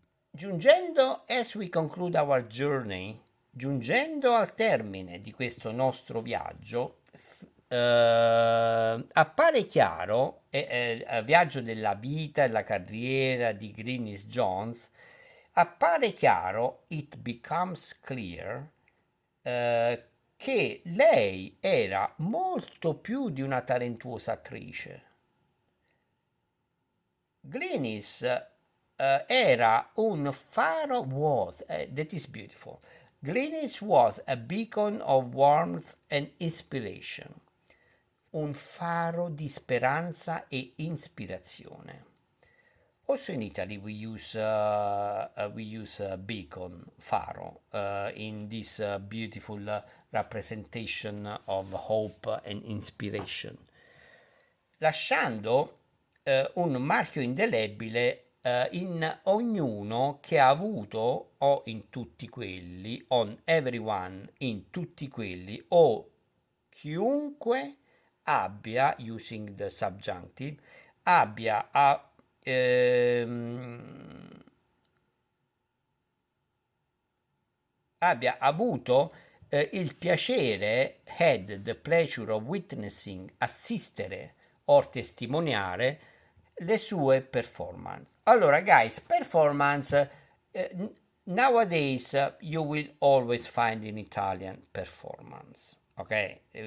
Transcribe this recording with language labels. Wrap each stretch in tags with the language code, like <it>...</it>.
<it>Giungendo,</it> <en>as we conclude our journey,</en> <it>giungendo al termine di questo nostro viaggio, appare chiaro, viaggio della vita e la carriera di Glynis Jones, appare chiaro,</it> <en>it becomes clear,</en> <it>che lei era molto più di una talentuosa attrice. Glynis era un faro,</it> <en>that is beautiful. Glynis was a beacon of warmth and inspiration,</en> <it>un faro di speranza e ispirazione.</it> <en>Also in Italy we use beacon, faro, in this beautiful representation of hope and inspiration.</en> <it>Lasciando un marchio indelebile in ognuno che ha avuto, o in tutti quelli,</it> <en>on everyone,</en> <it>in tutti quelli, o chiunque abbia,</it> <en>using the subjunctive,</en> <it>abbia abbia avuto il piacere,</it> <en>had the pleasure of witnessing,</en> <it>assistere o testimoniare le sue performance. Allora,</it> <en>guys, performance, nowadays you will always find in Italian performance, okay?</en>